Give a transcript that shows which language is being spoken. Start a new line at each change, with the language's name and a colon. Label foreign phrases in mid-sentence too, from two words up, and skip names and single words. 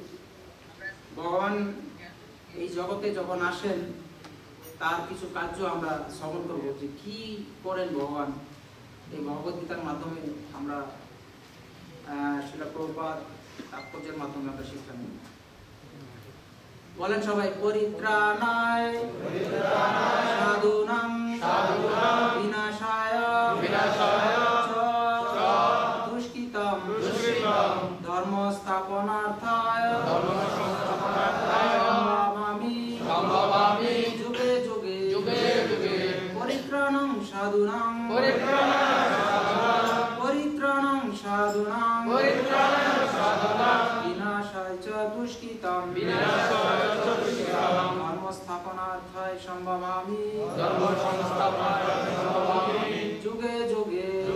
Bangla: ভগবান এই জগতে যখন আসেন তার কিছু কার্য আমরা শ্রবণ করব, যে কি করেন ভগবান। এই ভগবদ্গীতার মাধ্যমে আমরা শিলা প্রভুপাদ তাৎপর্যের মাধ্যমে আমরা শিক্ষা নিই। বলেন সবাই,
Sanskrit: পরিত্রাণায় সাধুনাং বিনাশায় দুষ্কৃতম ধর্ম স্থাপনার্থায় সম্ভবামি যুগে যুগে পরিত্রাণং সাধুনাং বিনাশায় চ দুষ্কৃতম ধর্ম স্থাপনার্থায় সম্ভবামি যুগে যুগে।